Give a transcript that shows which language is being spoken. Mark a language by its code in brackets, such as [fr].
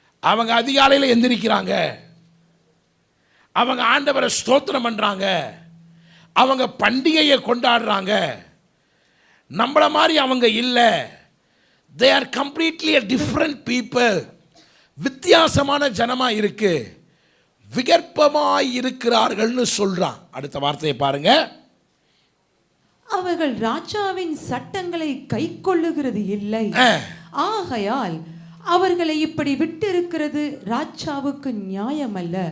[ta] அவங்க அதிகாலையில் எந்திரிக்கிறாங்க, அவங்க ஆண்டவரை ஸ்தோத்திரம் பண்றாங்க, அவங்க பண்டிகையை கொண்டாடுறாங்க. நம்மள மாதிரி அவங்க இல்லை. [en] they are completely a different people. [ta] வித்தியாசமான ஜனமா இருக்கு, விகற்பமாய் இருக்கிறார்கள்னு சொல்றான். அடுத்த வார்த்தையை பாருங்க. அவர்கள் ராஜாவின் சட்டங்களை கைக்கொள்ளுகிறது இல்லை, ஆகையால் அவர்களை இப்படி விட்டு இருக்கிறது ராஜாவுக்கு நியாயம் அல்ல.